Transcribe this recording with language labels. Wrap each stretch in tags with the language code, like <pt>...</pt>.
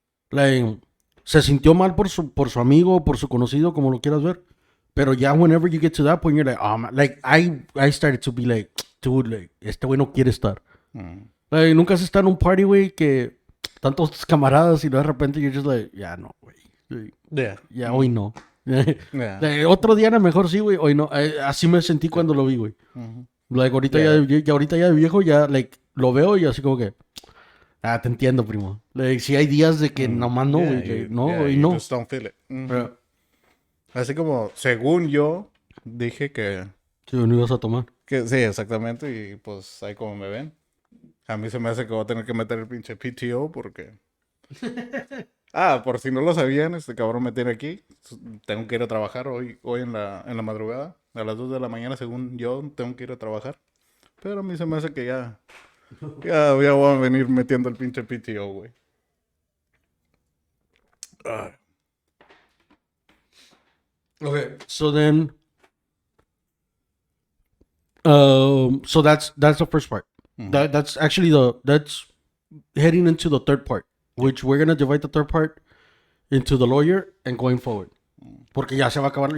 <es>Like se sintió mal por su amigo, por su conocido, como lo quieras ver. Pero ya</es> <en>whenever you get to that point, you're like, oh man, like I started to be like, dude, like</en> <es>este güey no quiere estar. Like nunca se está en un party, güey, que tantos camaradas y luego de repente</es> <en>you're just like,</en> <es>ya no, güey. Ya hoy no. Like, otro día a lo mejor sí, güey, hoy no. Así me sentí cuando lo vi, güey. Like ahorita ya de viejo, ya like lo veo y así como que, te entiendo, primo. Like si hay días de que nomás no, güey, hoy no.</es> <en>Just don't feel it.</en> <es>Así como, según yo, dije que... Sí, no ibas a tomar. Que, sí, exactamente. Y pues ahí como me ven. A mí se me hace que voy a tener que meter el pinche PTO porque... por si no lo sabían, este cabrón me tiene aquí. Tengo que ir a trabajar hoy en la madrugada. A las 2 de la mañana, según yo, tengo que ir a trabajar. Pero a mí se me hace que ya voy a venir metiendo el pinche PTO, güey.</es> <en>Okay, so then, so that's the first part. That's actually that's heading into the third part, which we're gonna divide the third part into the lawyer and going forward.</en> <es>Porque ya se va a acabar.</es>